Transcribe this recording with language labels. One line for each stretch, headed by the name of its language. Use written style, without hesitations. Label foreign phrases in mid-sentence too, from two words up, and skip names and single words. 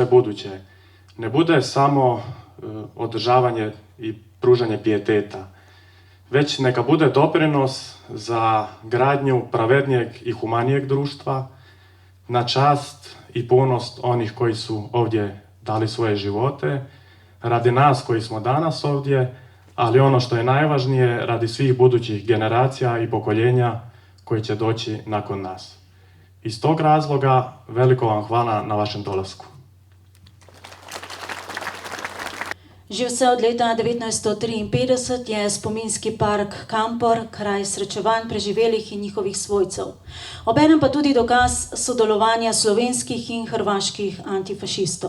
Croatian: buduće, ne bude samo održavanje i pružanje pijeteta, već neka bude doprinos za gradnju pravednijeg i humanijeg društva, na čast i ponos onih koji su ovdje dali svoje živote, radi nas koji smo danas ovdje, ali ono što je najvažnije, radi svih budućih generacija i pokoljenja koji će doći nakon nas. Iz tog razloga veliko vam hvala na vašem dolasku.
Slovenian: Že vse od leta 1953 je spominski park Kampor kraj srečevanj preživelih in njihovih svojcev. Obenem pa tudi dokaz sodelovanja slovenskih in hrvaških antifašistov.